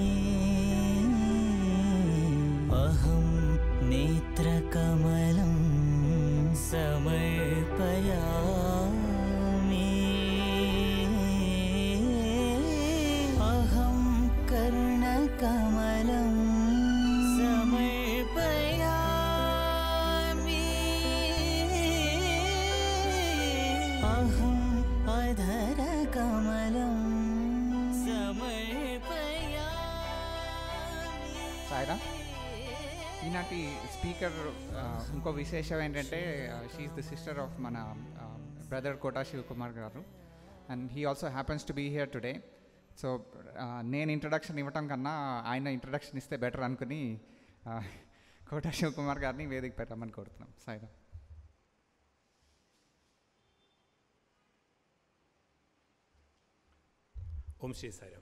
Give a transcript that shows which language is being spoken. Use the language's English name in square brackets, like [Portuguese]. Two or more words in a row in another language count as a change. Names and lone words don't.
[Sanskrit] अहं नेत्रकमलं समर्पयामि कर्णकमलं समर्पयामि अहम् अधरकमलं समर्पयामि. [Telugu] సాయిరామ్. ఈనాటి స్పీకర్ ఇంకో విశేషం ఏంటంటే [English] she is the sister of [Telugu] మన బ్రదర్ కోటా శివకుమార్ గారు, [English] and he also happens to be here today. [Telugu] సో నేను ఇంట్రడక్షన్ ఇవ్వటం కన్నా ఆయన ఇంట్రడక్షన్ ఇస్తే బెటర్ అనుకుని కోటా శివకుమార్ గారిని వేదిక పెట్టమని కోరుతున్నాం. సాయిరామ్. ఓం శ్రీ సాయిరామ్.